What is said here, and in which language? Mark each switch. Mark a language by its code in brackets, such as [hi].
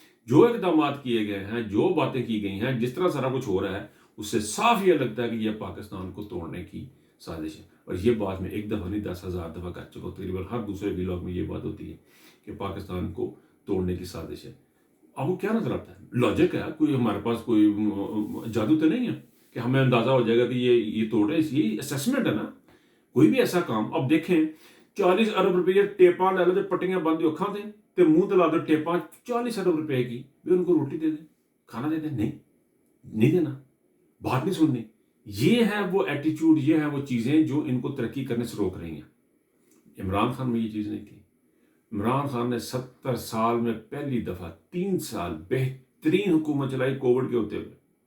[ur] جو اقدامات کیے گئے ہیں، جو باتیں کی گئی ہیں، جس طرح سارا کچھ ہو رہا ہے، اس سے صاف یہ لگتا ہے کہ یہ پاکستان کو توڑنے کی سازش ہے۔ اور یہ بات میں ایک دفعہ نہیں 10,000 دفعہ کر چکا ہوں، تقریباً ہر دوسرے ولاگ میں یہ بات ہوتی ہے کہ پاکستان کو توڑنے کی سازش ہے۔ آپ کو کیا نظر آتا ہے؟ لاجک ہے، کوئی ہمارے پاس کوئی جادو تو نہیں ہے کہ ہمیں اندازہ ہو جائے گا کہ یہ توڑ رہے ہیں، یہ اسیسمنٹ ہے نا. کوئی بھی ایسا کام اب دیکھیں 40 ارب روپیے [pa] ٹیپاں لے لو تے پٹیاں بند اکھاں تے تے منہ تے لا دو ٹیپاں [ur] 40 ارب روپے کی، بھی ان کو روٹی دے دیں، کھانا دے دیں. نہیں دینا، بات نہیں سننی. یہ ہے وہ ایٹیچیوڈ، یہ ہے وہ چیزیں جو ان کو ترقی کرنے سے روک رہی ہیں. عمران خان میں یہ چیز نہیں تھی. عمران خان نے 70 سال میں پہلی دفعہ 3 سال بہترین حکومت چلائی کووڈ کے ہوتے ہوئے.